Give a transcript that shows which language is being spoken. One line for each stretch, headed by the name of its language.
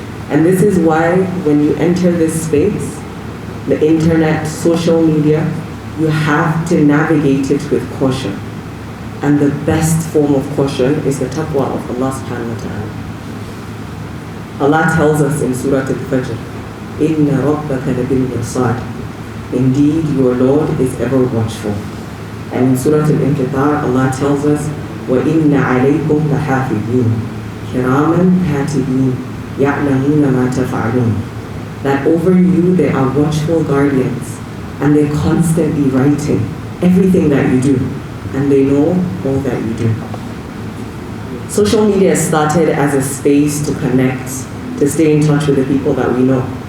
English: And this is why when you enter this space, the internet, social media, you have to navigate it with caution. And the best form of caution is the taqwa of Allah subhanahu wa ta'ala. Allah tells us in Surah Al-Fajr,
Arabic: إِنَّ رَبَّكَ لَبِالْمِرْصَادِ.
English: Indeed, your Lord is ever watchful. And in Surah Al-Inqitar, Allah tells us,
Arabic: وَإِنَّ عَلَيْكُمْ لَحَافِظِينَ كِرَامًا كَاتِبِينَ يَعْلَمُونَ مَا تَفْعَلُونَ.
English: That over you there are watchful guardians, and they're constantly writing everything that you do, and they know all that you do. Social media started as a space to connect, to stay in touch with the people that we know.